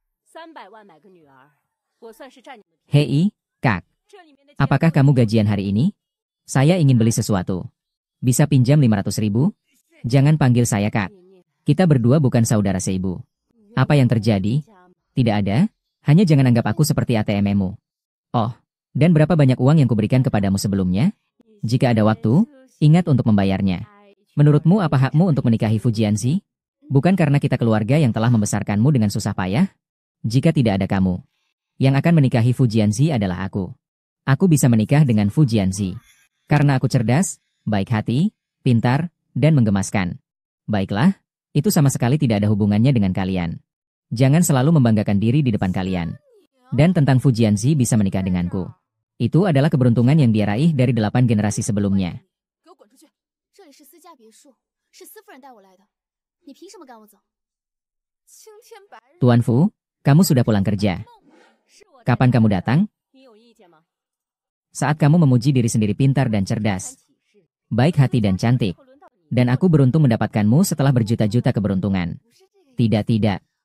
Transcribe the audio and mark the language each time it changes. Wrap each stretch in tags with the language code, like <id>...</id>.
<zh>300万买个女儿，我算是占你们。</zh> <id>Hei, Kak,</id> <zh>这里面的</zh> <id>apakah kamu gajian hari ini? Saya ingin beli sesuatu. Bisa pinjam 500.000? Jangan panggil saya Kak. Kita berdua bukan saudara seibu. Apa yang terjadi? Tidak ada. Hanya jangan anggap aku seperti ATM-mu. Oh, dan berapa banyak uang yang kuberikan kepadamu sebelumnya? Jika ada waktu, ingat untuk membayarnya. Menurutmu apa hakmu untuk menikahi Fu Jianxi? Bukan karena kita keluarga yang telah membesarkanmu dengan susah payah? Jika tidak ada kamu, yang akan menikahi Fu Jianxi adalah aku. Aku bisa menikah dengan Fu Jianxi. Karena aku cerdas, baik hati, pintar, dan menggemaskan. Baiklah, itu sama sekali tidak ada hubungannya dengan kalian. Jangan selalu membanggakan diri di depan kalian. Dan tentang Fujianzi bisa menikah denganku. Itu adalah keberuntungan yang dia raih dari 8 generasi sebelumnya.</id> <zh>给我滚出去！这里是私家别墅，是司夫人带我来的，你凭什么赶我走？青天白日，</zh> <id>Tuan Fu, kamu sudah pulang kerja. Kapan kamu datang? Saat kamu memuji diri sendiri pintar dan cerdas, baik hati dan cantik. Dan aku beruntung mendapatkanmu setelah berjuta-juta keberuntungan. Tidak.</id>